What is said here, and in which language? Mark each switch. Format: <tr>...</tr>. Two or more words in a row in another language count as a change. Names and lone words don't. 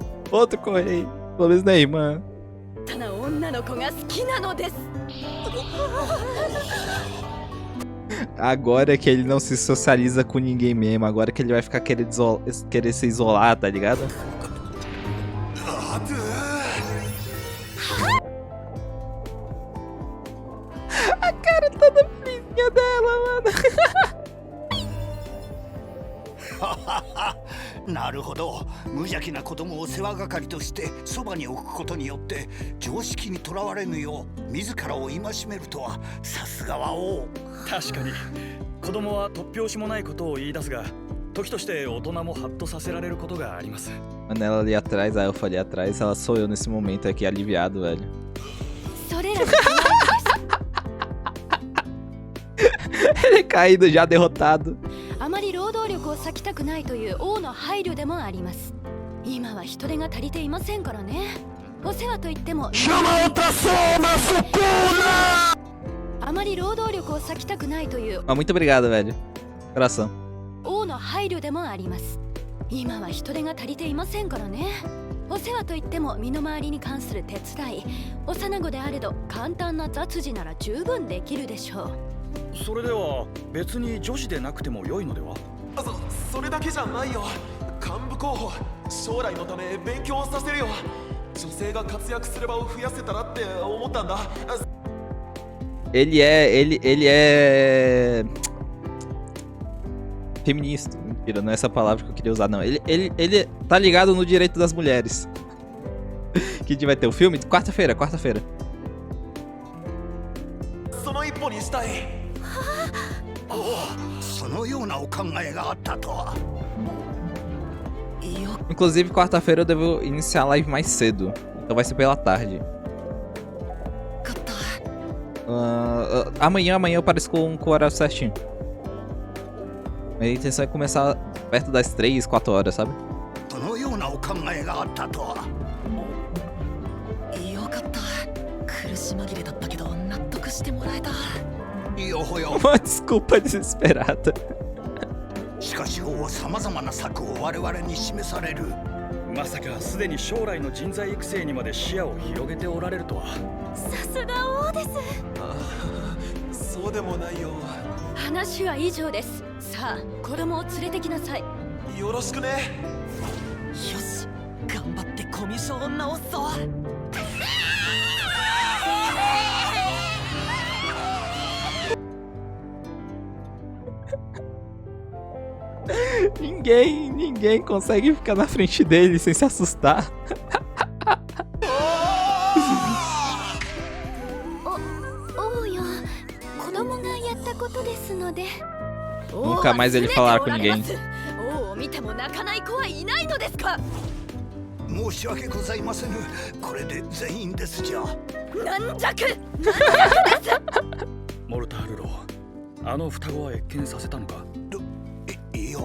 <pt>Outro correio. Pelo menos não é irmã.</pt> <ja>な女の子が好きなのです。</ja> <pt>Agora que ele não se socializa com ninguém mesmo. Agora que ele vai ficar querer se isolar, tá ligado? A cara toda felizinha dela, mano.</pt> <ja>なるほど。無邪気な子供を世話係としてそばに置くことによって常識にとらわれぬよう自らを戒めるとはさすがは王。確かに子供は突拍子もないことを言い出すが、時として大人もハッとさせられることがあります。</ja> <pt>Mano, ela ali atrás, a elfa ali atrás, ela sou eu nesse momento aqui, aliviado, velho.</pt> <ja>それら</ja> <pt>Ele caído já, derrotado.</pt> <ja>あまり労働力を割きたくないという王の配慮でもあります。今は人手が足りていませんからね。お世話といってもあまり労働力を割きたくないという</ja> <pt>Mas muito obrigado, velho. Coração.</pt> <ja>王の配慮でもあります。今は人手が足りていませんからね。お世話といっても身の回りに関する手伝い、幼子であれど簡単な雑事なら十分できるでしょう。それでは別に女子でなくても良いのでは。それだけじゃないよ。幹部候補、将来のため勉強させるよ。女性が活躍する場を増やせたらって思ったんだ。</ja> <pt>Ele é feminista. Mentira, não é essa palavra que eu queria usar, não. Ele tá ligado no direito das mulheres. Que dia vai ter o filme? Quarta-feira.</pt> <ja>その一歩にしたい。そのようなお考えがあったとは。</ja> <pt>Inclusive, quarta-feira eu devo iniciar a live mais cedo. Então vai ser pela tarde. Amanhã eu pareço com o horário certinho. Minha intenção é começar perto das 3, 4 horas, sabe?</pt> <ja>そのようなお考えがあったとは。よかった。苦し紛れだったけど納得してもらえた。よほよ。</ja> <pt>Uma desculpa desesperada.</pt> <ja>しかし王は様々な策を我々に示される。まさかすでに将来の人材育成にまで視野を広げておられるとは。さすが王です。そうでもないよ。話は以上です。さあ、子供を連れてきなさい。よろしくね。よし、頑張ってコミュ障を直すぞ。</ja> <pt>Ninguém consegue ficar na frente dele sem se assustar. Nunca mais ele falar com ninguém.</pt> <ja>王を見ても泣かない子はいないのですか。申し訳ございませぬ。これで全員ですじゃ。軟弱。モルタールロー、あの双子は謁見させたのか。いいよ。</ja>